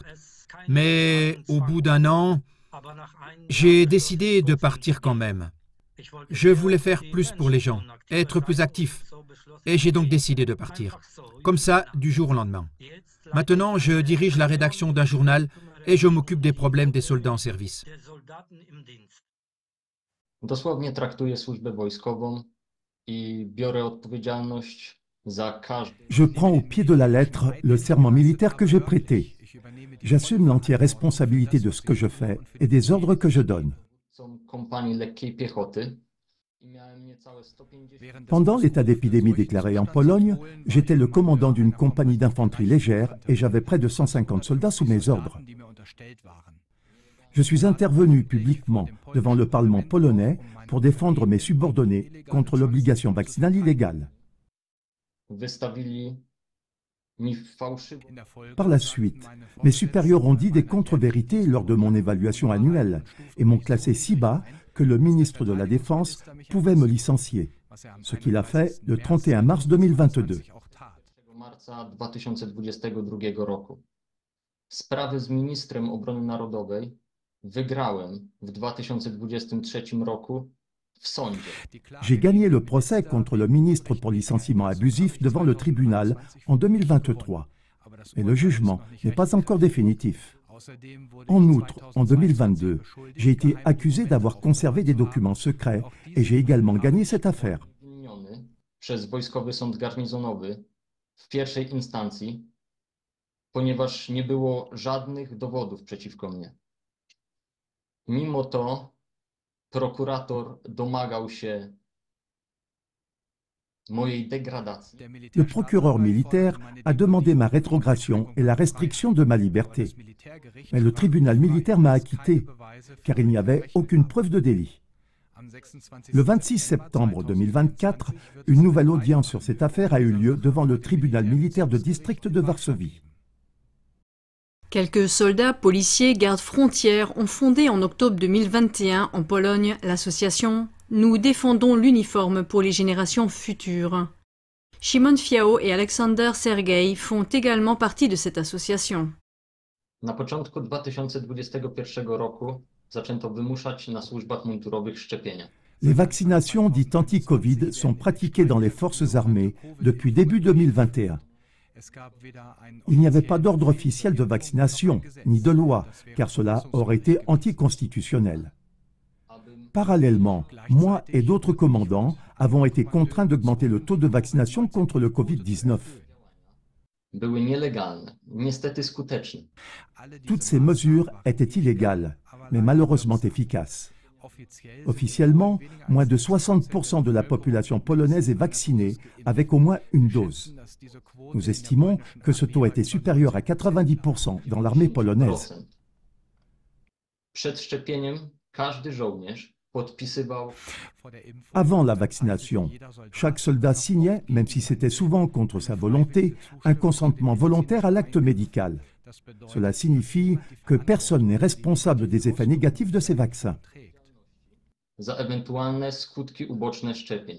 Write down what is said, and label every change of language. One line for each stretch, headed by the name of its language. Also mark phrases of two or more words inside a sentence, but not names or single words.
French: Mais au bout d'un an, j'ai décidé de partir quand même. Je voulais faire plus pour les gens, être plus actif. Et j'ai donc décidé de partir. Comme ça, du jour au lendemain. Maintenant, je dirige la rédaction d'un journal et je m'occupe des problèmes des soldats en service.
Polish: Dosłownie traktuję służbę wojskową I biorę odpowiedzialność za każdy.
French: Je prends au pied de la lettre le serment militaire que j'ai prêté. J'assume l'entière responsabilité de ce que je fais et des ordres que je donne.
Polish: Są kompanii lekkiej piechoty.
French: Pendant l'état d'épidémie déclaré en Pologne, j'étais le commandant d'une compagnie d'infanterie légère et j'avais près de 150 soldats sous mes ordres. Je suis intervenu publiquement devant le Parlement polonais pour défendre mes subordonnés contre l'obligation vaccinale illégale.
Polish: Wystawili mi fałszywą.
French: Par la suite, mes supérieurs ont dit des contre-vérités lors de mon évaluation annuelle et m'ont classé si bas que le ministre de la Défense pouvait me licencier, ce qu'il a fait le 31 mars 2022.
Polish: Marca 2022 roku. Sprawy z ministrem obrony narodowej wygrałem w 2023 roku w sądzie.
French: J'ai gagné le procès contre le ministre pour licenciement abusif devant le tribunal en 2023, mais le jugement n'est pas encore définitif. En outre, en 2022, j'ai été accusé d'avoir conservé des documents secrets et j'ai également gagné cette affaire.
Polish: Obwiniony przez Wojskowy Sąd Garnizonowy w pierwszej instancji, ponieważ nie było żadnych dowodów przeciwko mnie. Mimo to prokurator domagał się mojej degradacji.
French: Le procureur militaire a demandé ma rétrogradation et la restriction de ma liberté. Mais le tribunal militaire m'a acquitté, car il n'y avait aucune preuve de délit. Le 26 septembre 2024, une nouvelle audience sur cette affaire a eu lieu devant le tribunal militaire de district de Varsovie. Quelques soldats, policiers, gardes frontières ont fondé en octobre 2021 en Pologne l'association « Nous défendons l'uniforme pour les générations futures ». Szymon Fiało et Aleksander Sergueï font également partie de cette association.
Polish: Na początku 2021 roku zaczęto wymuszać na służbach mundurowych szczepienia.
French: Les vaccinations dites anti-Covid sont pratiquées dans les forces armées depuis début 2021. Il n'y avait pas d'ordre officiel de vaccination, ni de loi, car cela aurait été anticonstitutionnel. Parallèlement, moi et d'autres commandants avons été contraints d'augmenter le taux de vaccination contre le Covid-19.
Polish: Były nielegalne, niestety skuteczne.
French: Toutes ces mesures étaient illégales, mais malheureusement efficaces. Officiellement, moins de 60% de la population polonaise est vaccinée avec au moins une dose. Nous estimons que ce taux était supérieur à 90% dans l'armée polonaise.
Polish: Przed szczepieniem każdy żołnierz podpisywał.
French: Avant la vaccination, chaque soldat signait, même si c'était souvent contre sa volonté, un consentement volontaire à l'acte médical. Cela signifie que personne n'est responsable des effets négatifs de ces vaccins.
Polish: Za ewentualne skutki uboczne szczepień.